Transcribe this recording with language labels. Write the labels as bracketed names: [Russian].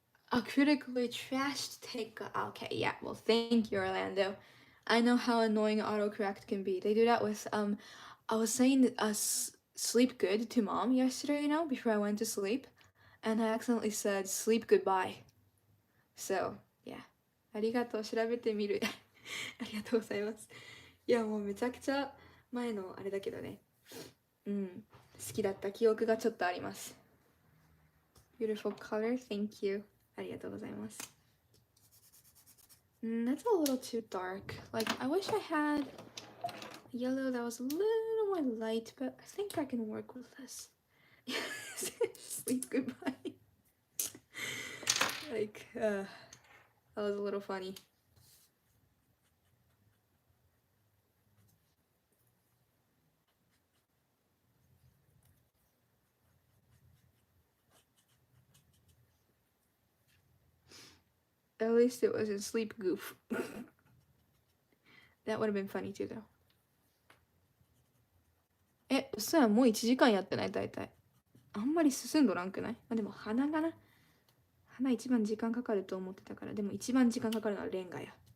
[English] A critically trashed take. Okay, yeah, well, thank you, Orlando. I know how annoying autocorrect can be. They do that with, I was saying sleep good to mom yesterday, before I went to sleep, and I accidentally said sleep goodbye. So, yeah. [Japanese] ありがとう、調べてみる。ありがとうございます。いや、もうめちゃくちゃ前のあれだけどね。うん。好きだった記憶がちょっとあります。 [English] Beautiful color, thank you. [Japanese] ありがとうございます。 [English] That's a little too dark. Like, I wish I had yellow that was a little more light, but I think I can work with this. Sleep goodbye. Like, that was a little funny. At least it wasn't sleep goof. That would have been funny too, though. [Japanese] うっそや、もう1時間やってない、大体。あんまり進んどらんくない？でも鼻がな。鼻一番時間かかると思ってたから、でも一番時間かかるのはレンガや。